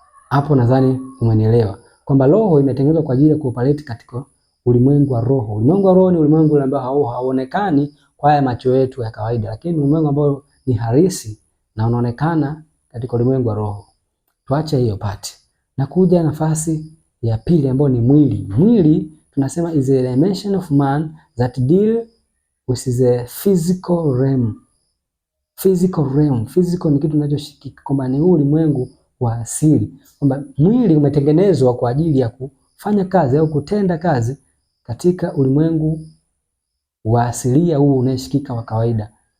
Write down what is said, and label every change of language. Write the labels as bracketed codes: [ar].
[sw] Hapo nadhani umenielewa kwamba roho imetengenezwa kwa ajili ya kuoperate katika ulimwengu wa roho. Ulimwengu wa roho ni ulimwengu ambao hauonekani kwa haya macho yetu ya kawaida, lakini ulimwengu ambao ni halisi na unaonekana katika ulimwengu wa roho. Tuache hiyo pati. Na kuja nafasi ya pili ambayo ni mwili. Mwili tunasema [en] is a dimension of man that deal with the physical realm. Physical realm. [sw] Physical ni kitu kinachoshikika, kwamba ni ulimwengu wa asili, kwamba mwili umetengenezwa kwa ajili ya kufanya kazi au kutenda kazi katika ulimwengu wa asilia huu unayeshikika wa kawaida.